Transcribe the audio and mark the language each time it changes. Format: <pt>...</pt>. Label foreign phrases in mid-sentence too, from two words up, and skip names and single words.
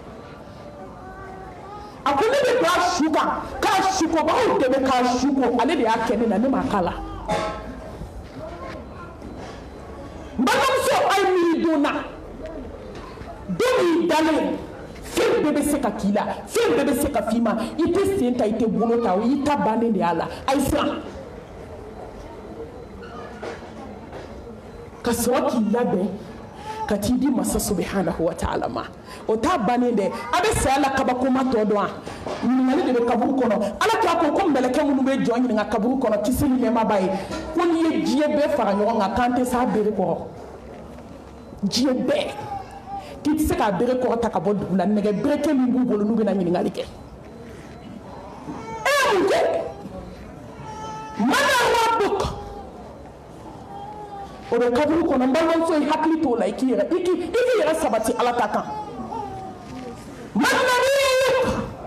<bm>a ko ne bɛ don a su kan k'a sukobagaw dɛmɛ k'a suko ale de y'a kɛ ne na ne m'a k'a la n balimamuso a ye miiri don na don min dalen fɛn bɛɛ bɛ se ka k'i la fɛn bɛɛ bɛ se ka f'i ma i tɛ sen ta i tɛ bolo ta o y'i ta bannen de y'a la a ye siran ka sɔrɔ k'i labɛn ka t'i di masa</bm> <ar>سبحانه وتعالى</ar> <bm>ma o t'a bannen dɛ a bɛ saya la kabakoma tɔ dɔn wa ɲininkali de bɛ kaburu kɔnɔ ala k'a ko mɛlɛkɛ minnu bɛ jɔn ɲininka kaburu kɔnɔ kisi ni nɛɛma b'a ye ko n'i ye diɲɛ bɛɛ fara ɲɔgɔn kan k'an tɛ s'a bere kɔrɔ diɲɛ bɛɛ k'i tɛ se k'a bere kɔrɔ ta ka bɔ dugu la nɛgɛ bereke min b'u bolo n'u bɛna ɲininkali kɛ e ye mun kɛ</bm> <ar>من ربك</ar> <bm>o bɛ kaburu kɔnɔ n balimamuso i hakili t'o la i k'i yɛrɛ sabati ala ta kan manabiyuk</bm>